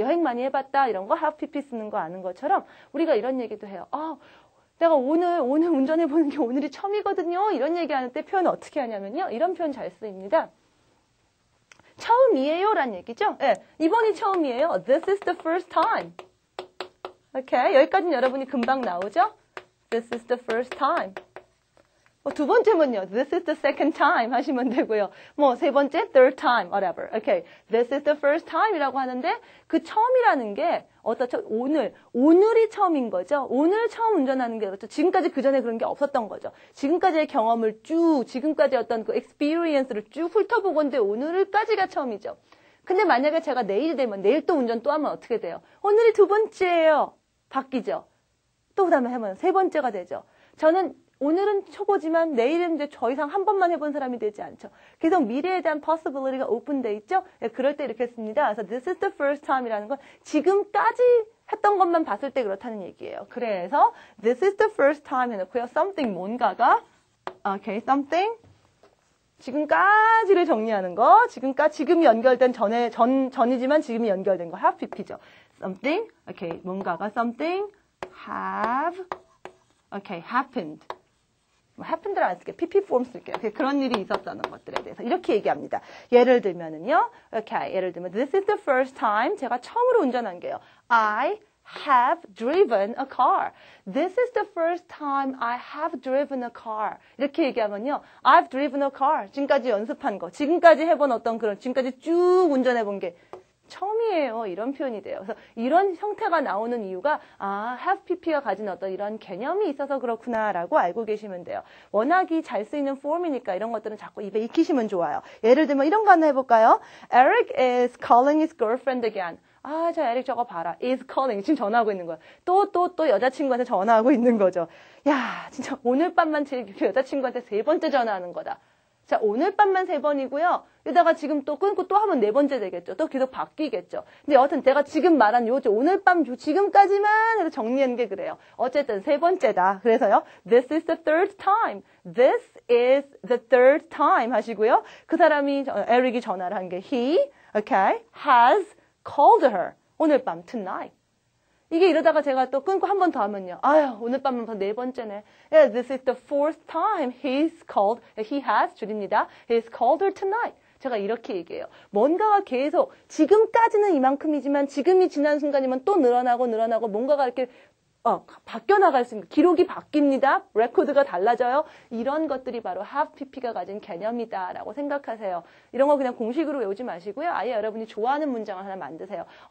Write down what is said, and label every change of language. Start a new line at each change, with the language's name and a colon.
Korean: 여행 많이 해봤다 이런 거 have pp 쓰는 거 아는 것처럼 우리가 이런 얘기도 해요. 내가 오늘 운전해보는 게 오늘이 처음이거든요. 이런 얘기하는 때 표현을 어떻게 하냐면요. 이런 표현 잘 쓰입니다. 처음이에요 라는 얘기죠. 이번이 처음이에요.
English: This is the first time. Okay,
Korean: 여기까지는 여러분이 금방 나오죠.
English: This is the first time.
Korean: 두 번째면요.
English: This is the second time
Korean: 하시면 되고요. 세 번째,
English: third time, whatever. Okay. This is the first time
Korean: 이라고 하는데 그 처음이라는 게 오늘이 처음인 거죠. 오늘 처음 운전하는 게 그렇죠. 지금까지 그 전에 그런 게 없었던 거죠. 지금까지의 경험을 지금까지 어떤 그 experience를 쭉 훑어보건데 오늘까지가 처음이죠. 근데 만약에 제가 내일이 되면 내일 또 운전 또 하면 어떻게 돼요? 오늘이 두 번째예요. 바뀌죠. 또 그다음에 하면 세 번째가 되죠. 저는 오늘은 초보지만 내일은 이제 더 이상 한 번만 해본 사람이 되지 않죠. 계속 미래에 대한 possibility가 오픈돼 있죠. 그럴 때 이렇게 씁니다. 그래서
English: this is the first time
Korean: 이라는 건 지금까지 했던 것만 봤을 때 그렇다는 얘기예요. 그래서
English: this is the first time
Korean: 해놓고요. something 뭔가가 okay, something 지금까지를 정리하는 거. 지금이 연결된 전이지만 지금이 연결된 거.
English: have pp죠. something okay, 뭔가가 something have okay, happened.
Korean: happened를 안 쓸게요.
English: pp form 쓸게요.
Korean: 그런 일이 있었다는 것들에 대해서 이렇게 얘기합니다. 예를 들면은요. okay, 예를 들면
English: this is the first time
Korean: 제가 처음으로 운전한 게요.
English: I have driven a car. This is the first time I have driven a car.
Korean: 이렇게 얘기하면요.
English: I've driven a car.
Korean: 지금까지 연습한 거. 지금까지 해본 어떤 지금까지 쭉 운전해 본 게 처음이에요. 이런 표현이 돼요. 그래서 이런 형태가 나오는 이유가 have pp가 가진 어떤 이런 개념이 있어서 그렇구나라고 알고 계시면 돼요. 워낙이 잘 쓰이는 폼이니까 이런 것들은 자꾸 입에 익히시면 좋아요. 예를 들면 이런 거 하나 해볼까요?
English: Eric is calling his girlfriend again.
Korean: 저 에릭 저거 봐라.
English: is calling.
Korean: 지금 전화하고 있는 거야. 또 여자친구한테 전화하고 있는 거죠. 야, 진짜 오늘 밤만 제 여자친구한테 세 번째 전화하는 거다. 자, 오늘 밤만 3번이고요. 이러다가 지금 또 끊고 또 하면 4번째 되겠죠. 또 계속 바뀌겠죠. 근데 여하튼 내가 지금 말한 오늘 밤 지금까지만 해서 정리하는 게 그래요. 어쨌든 3번째다. 그래서요.
English: This is the third time. This is the third time 하시고요.
Korean: 그 사람이 에릭이 전화를 한 게
English: he, okay, has called her.
Korean: 오늘 밤 tonight. 이게 이러다가 제가 또 끊고 한 번 더 하면요. 오늘 밤은 더 4번째네.
English: Yeah, this is the fourth time he has,
Korean: 줄입니다.
English: He's called her tonight.
Korean: 제가 이렇게 얘기해요. 뭔가가 계속, 지금까지는 이만큼이지만 지금이 지난 순간이면 또 늘어나고 뭔가가 이렇게 바뀌어 나갈 수 있는, 기록이 바뀝니다. 레코드가 달라져요. 이런 것들이 바로 have pp가 가진 개념이다라고 생각하세요. 이런 거 그냥 공식으로 외우지 마시고요. 아예 여러분이 좋아하는 문장을 하나 만드세요.